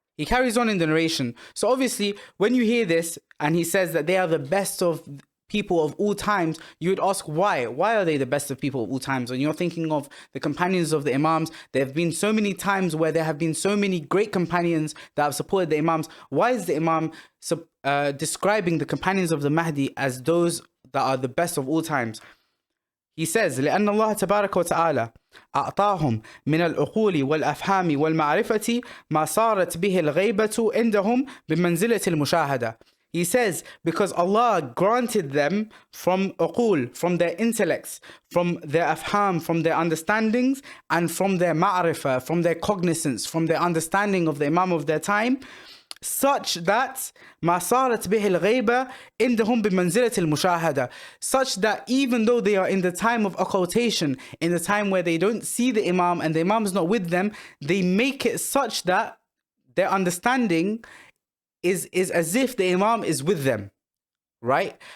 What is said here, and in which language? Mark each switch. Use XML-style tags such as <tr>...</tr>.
<en>He carries on in the narration. So obviously, when you hear this and he says that they are the best of people of all times, you would ask why are they the best of people of all times? And you're thinking of the companions of the Imams. There have been so many times where there have been so many great companions that have supported the Imams. Why is the Imam describing the companions of the Mahdi as those that are the best of all times? He says,</en> <ar>لأن الله تبارك وتعالى أعطاهم من العقول والأفهام والمعرفة ما صارت به الغيبة عندهم بمنزلة المشاهدة.</ar> <en>He says, because Allah granted them from uqul, from their intellects, from their afham, from their understandings, and from their ma'rifah, from their cognizance, from their understanding of the Imam of their time, such that</en> <ar>ما صارت به الغيبة عندهم بمنزلة المشاهدة,</ar> <en>such that even though they are in the time of occultation, in the time where they don't see the Imam and the Imam is not with them, they make it such that their understanding is as if the Imam is with them, right?</en>